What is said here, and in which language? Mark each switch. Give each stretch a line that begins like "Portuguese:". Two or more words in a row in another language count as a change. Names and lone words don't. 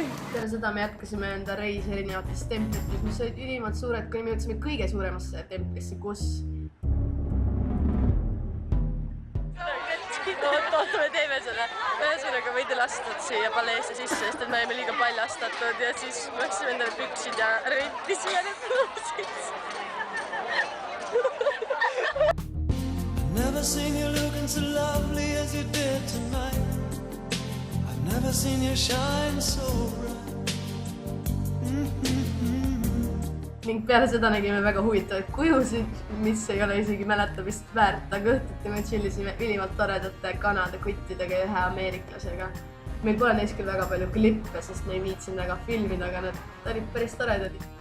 Estonian: Peale seda me jätkasime enda reisi erinevates templites, mis olid ülimalt suured, kui me jõudsime kõige suuremasse templisse, kus... Oota, me teeme selle. Ühesõnaga võidi lastud siia paleesse sisse, sest et me olime liiga paljastatud ja siis läksime endale püksid ja rõitisime need püksid.
English: Never seen you looking so lovely as you did tonight. I've never seen you shine so bright.
Estonian: Ning peale seda nägime väga huvitavaid kujusid, mis ei ole isegi mäletamist väärt, aga õhtuti me chillisime ülimalt toredate Kanada kuttidega ja ühe ameeriklasega. Meil pole neist küll väga palju klippe, sest me ei viitsinud väga filmida, aga nad olid päris toredad.